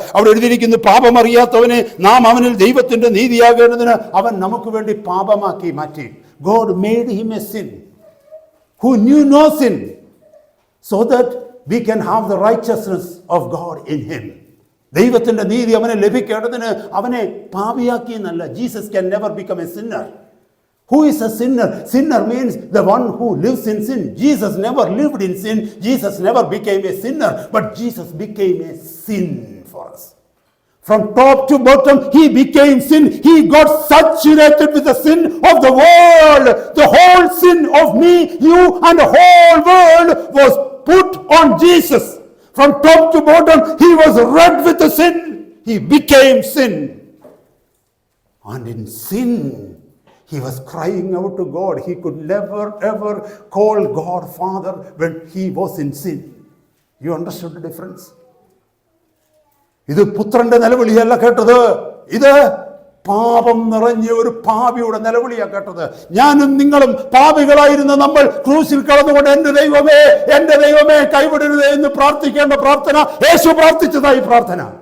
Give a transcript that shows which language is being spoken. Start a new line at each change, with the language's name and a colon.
Malayalam: അവിടെ എഴുതിയിരിക്കുന്നു, പാപം അറിയാത്തവനെ നാം അവനിൽ ദൈവത്തിന്റെ നീതിയാകേണ്ടതിന് അവൻ നമുക്ക് വേണ്ടി പാപമാക്കി മാറ്റി.
English: God made him a sin who knew no sin, so that we can have the righteousness of God in him. ദൈവത്തിന്റെ നീതി അവനെ ലഭിക്കേണ്ടതിന് അവനെ പാപിയാക്കി എന്നല്ല. Jesus can never become a sinner. Who is a sinner? Sinner means the one who lives in sin. Jesus never lived in sin. Jesus never became a sinner, but Jesus became a sin for us. From top to bottom, he became sin. He got saturated with the sin of the world. The whole sin of me, you, and the whole world was put on Jesus. From top to bottom, he was red with the sin. He became sin. And in sin, he was crying out to God. He could never ever call God Father when he was in sin. You understood the difference?
Malayalam: ഇത് പുത്രന്റെ നിലവിളിയല്ല കേട്ടത്, ഇത് പാപം നിറഞ്ഞ ഒരു പാപിയുടെ നിലവിളിയാണ് കേട്ടത്. ഞാനും നിങ്ങളും പാപികളായിരുന്ന നമ്മൾ ക്രൂശിൽ കടന്നുകൊണ്ട് എൻ്റെ ദൈവമേ കൈവിടരുതേ എന്ന് പ്രാർത്ഥിക്കേണ്ട പ്രാർത്ഥന യേശു പ്രാർത്ഥിച്ചതായി പ്രാർത്ഥന.